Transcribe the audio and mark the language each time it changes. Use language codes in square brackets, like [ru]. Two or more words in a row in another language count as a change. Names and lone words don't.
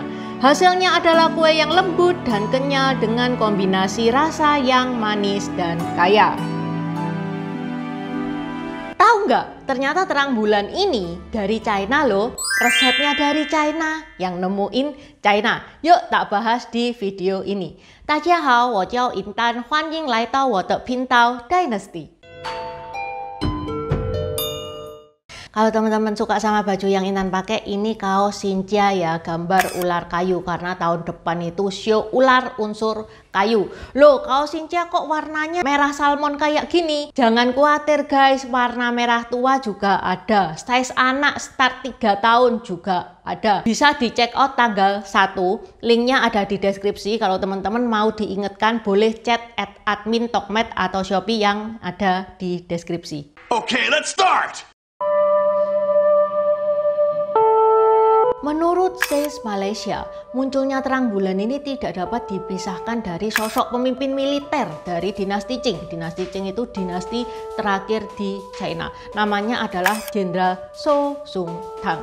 [id] Hasilnya adalah kue yang lembut dan kenyal dengan kombinasi rasa yang manis dan kaya. Tahu nggak? Ternyata terang bulan ini dari China loh. Resepnya dari China, yang nemuin China. Yuk tak bahas di video ini. [zh] 大家好，我叫银丹，欢迎来到我的频道 Dynasty。 [id] Kalau teman-teman suka sama baju yang Intan pakai, ini kaos Xinjia ya, gambar ular kayu karena tahun depan itu show ular unsur kayu. Loh, kaos Xinjia kok warnanya merah salmon kayak gini? Jangan khawatir guys, warna merah tua juga ada. Size anak start 3 tahun juga ada. Bisa di [en] check out [id] tanggal 1. Linknya ada di deskripsi. Kalau teman-teman mau diingatkan boleh chat @admin Tokmed atau Shopee yang ada di deskripsi. [en] Okay, let's start! [id] Menurut Says Malaysia, munculnya terang bulan ini tidak dapat dipisahkan dari sosok pemimpin militer dari dinasti Qing. Dinasti Qing itu dinasti terakhir di China. Namanya adalah Jenderal Su Xungtang.